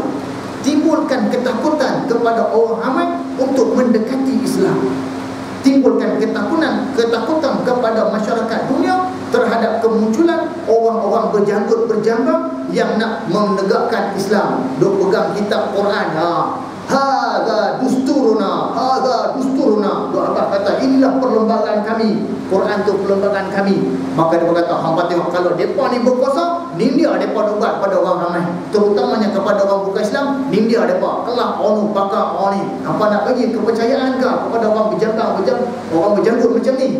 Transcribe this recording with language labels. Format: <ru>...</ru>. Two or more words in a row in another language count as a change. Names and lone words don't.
<ms>Timbulkan ketakutan kepada orang ramai untuk mendekati Islam. Timbulkan ketakutan kepada masyarakat dunia terhadap kemunculan orang-orang berjanggut berjambang yang nak menegakkan Islam. Duk pegang kitab Quran.</ms> <ar>Hadza dusturuna, hadza dusturuna.</ar> <ms>Duk apa kata inilah perlembagaan kami. Quran tu perlembagaan kami. Maka dia berkata, hampa tengok kalau depa ni berkuasa, ni dia depa buat pada orang ramai, terutamanya kepada orang bukan Islam. Ni dia depa kelak onu pakar oni. Hampa nak bagi kepercayaan ke kepada orang orang berjanggut macam ni?</ms>